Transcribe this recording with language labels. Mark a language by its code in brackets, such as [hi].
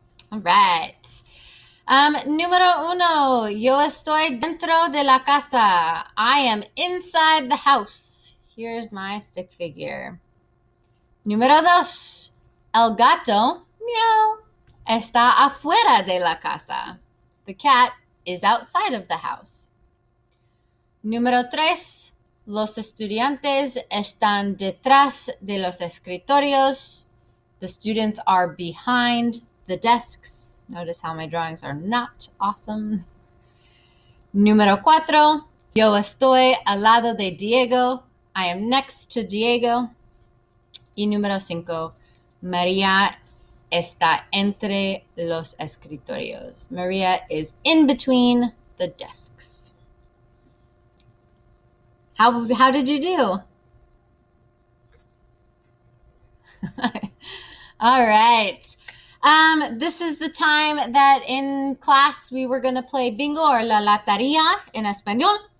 [en] All right. [es] Número 1, yo estoy dentro de la casa. [en] I am inside the house. Here's my stick figure. [es] Número 2, el gato, meow, está afuera de la casa. [en] The cat is outside of the house. [es] Número 3, los estudiantes están detrás de los escritorios. [en] The students are behind the desks. Notice how my drawings are not awesome. [es] Número 4, yo estoy al lado de Diego. [en] I am next to Diego. [es] Y número 5, María está entre los escritorios. [en] Maria is in between the desks. How did you do? All right. This is the time that in class we were going to play bingo, or la lotería in español.